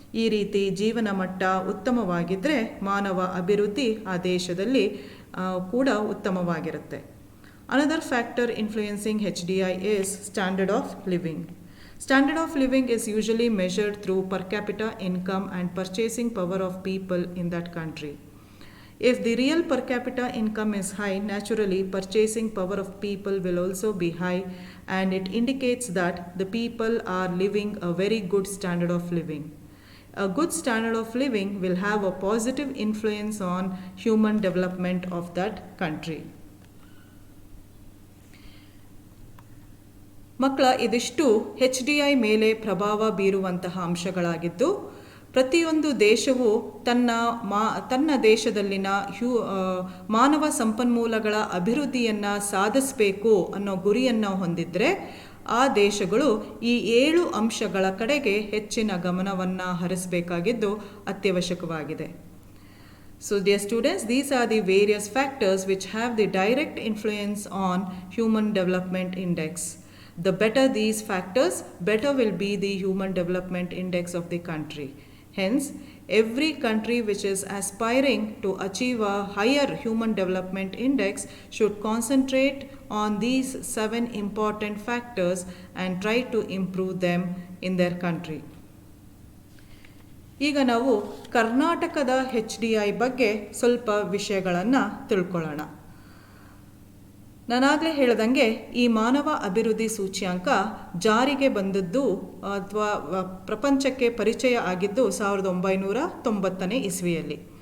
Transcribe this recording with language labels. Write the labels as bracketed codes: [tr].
[kn] ಈ ರೀತಿ ಜೀವನ ಮಟ್ಟ ಉತ್ತಮವಾಗಿದ್ದರೆ ಮಾನವ ಅಭಿವೃದ್ಧಿ ಆ ದೇಶದಲ್ಲಿ ಕೂಡ ಉತ್ತಮವಾಗಿರುತ್ತೆ. [en] Another factor influencing HDI is standard of living. Standard of living is usually measured through per capita income and purchasing power of people in that country. If the real per capita income is high, naturally purchasing power of people will also be high, and it indicates that the people are living a very good standard of living. A good standard of living will have a positive influence on human development of that country. [kn] ಮಕ್ಕಳ ಇದಿಷ್ಟು HDI ಮೇಲೆ ಪ್ರಭಾವ ಬೀರುವಂತಹ ಅಂಶಗಳಾಗಿದ್ದು, ಪ್ರತಿಯೊಂದು ದೇಶವು ತನ್ನ ದೇಶದಲ್ಲಿನ ಮಾನವ ಸಂಪನ್ಮೂಲಗಳ ಅಭಿವೃದ್ಧಿಯನ್ನು ಸಾಧಿಸಬೇಕು ಅನ್ನೋ ಗುರಿಯನ್ನು ಹೊಂದಿದ್ರೆ ಆ ದೇಶಗಳು ಈ 7 ಅಂಶಗಳ ಕಡೆಗೆ ಹೆಚ್ಚಿನ ಗಮನವನ್ನು ಹರಿಸಬೇಕಾಗಿದ್ದು ಅತ್ಯವಶ್ಯಕವಾಗಿದೆ. [en] So dear students, these are the various factors which have the direct influence on Human Development Index. The better these factors, better will be the Human Development Index of the country. Hence, every country which is aspiring to achieve a higher Human Development Index should concentrate on these 7 important factors and try to improve them in their country. [kn] ಈಗ ನಾವು ಕರ್ನಾಟಕದ HDI ಬಗ್ಗೆ ಸ್ವಲ್ಪ ವಿಷಯಗಳನ್ನು ತಿಳ್ಕೊಳ್ಳೋಣ. ನಾನಾಗಲೇ ಹೇಳ್ದಂಗೆ ಈ ಮಾನವ ಅಭಿವೃದ್ಧಿ ಸೂಚ್ಯಾಂಕ ಜಾರಿಗೆ ಬಂದದ್ದು ಅಥವಾ ಪ್ರಪಂಚಕ್ಕೆ ಪರಿಚಯ ಆಗಿದ್ದು 1990ನೇ ಇಸ್ವಿಯಲ್ಲಿ.